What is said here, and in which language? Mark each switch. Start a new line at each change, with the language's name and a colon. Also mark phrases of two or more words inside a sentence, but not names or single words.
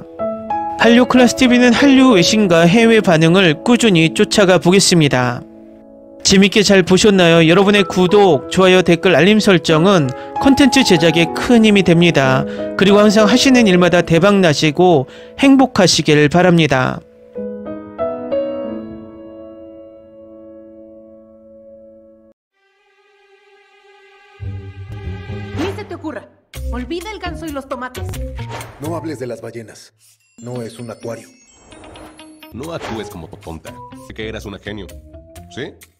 Korean: 한류 클래스TV는 한류 외신과 해외 반응을 꾸준히 쫓아가 보겠습니다. 재밌게 잘 보셨나요? 여러분의 구독, 좋아요, 댓글, 알림 설정은 콘텐츠 제작에 큰 힘이 됩니다. 그리고 항상 하시는 일마다 대박나시고 행복하시길 바랍니다.
Spanish: Ni se te ocurra. Olvida el ganso y los tomates. No hables de las ballenas. No es un acuario. No actúes como tonta. Que eras una genio. ¿Sí?